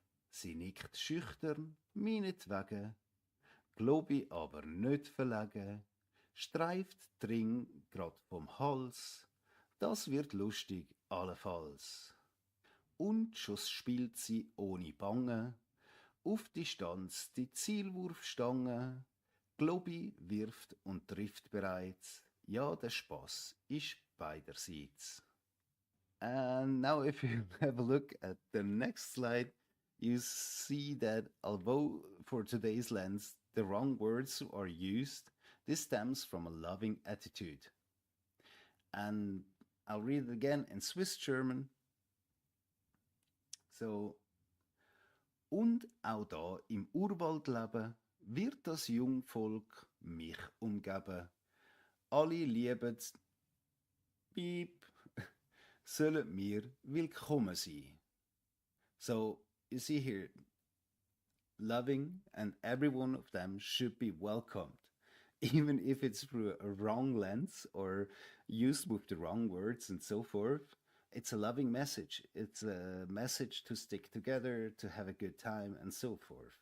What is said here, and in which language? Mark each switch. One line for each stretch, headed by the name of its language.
German: Sie nickt schüchtern, meinetwegen, Globy aber nicht verlegen, streift die Ring grad vom Hals, das wird lustig allenfalls. Und schon spielt sie ohne Bange, auf Distanz die Zielwurfstange, Globy wirft und trifft bereits, ja, der Spaß ist beiderseits.
English: And now if you have a look at the next slide, you see that although for today's lens the wrong words are used, this stems from a loving attitude. And I'll read it again in Swiss German.
German: So, und auch da im Urwald leben, wird das Jungvolk mich umgeben. Alle lieben, piep, sollen mir willkommen sein.
English: So, you see here, loving, and every one of them should be welcomed. even if it's through a wrong lens or used with the wrong words and so forth. It's a loving message. It's a message to stick together, to have a good time, and so forth.